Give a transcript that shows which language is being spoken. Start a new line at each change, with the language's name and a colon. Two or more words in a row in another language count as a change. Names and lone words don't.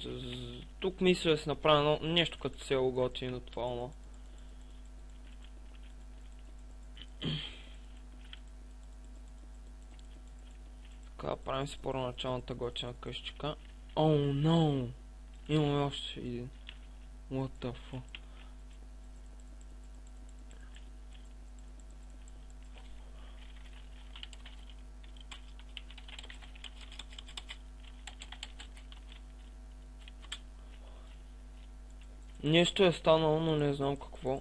Bulgarian: Тук мисля да се направя нещо като село готино това. Така, правим си първоначалната готина къщичка.
English: Oh no!
Bulgarian: Имаме още един.
English: What the fuck?
Bulgarian: Нещо е станало, но не знам какво.